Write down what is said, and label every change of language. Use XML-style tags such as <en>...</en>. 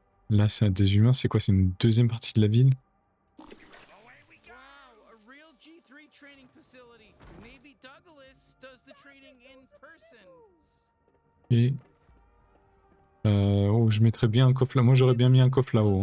<fr>Là, c'est des humains. C'est quoi? C'est une deuxième partie de la ville?</fr> <en>Wow, a real G3 training facility. Maybe Douglas does the training in person.</en> <fr>Et... oh, je mettrais bien un coffre là. Moi, j'aurais bien mis un coffre là-haut.</fr>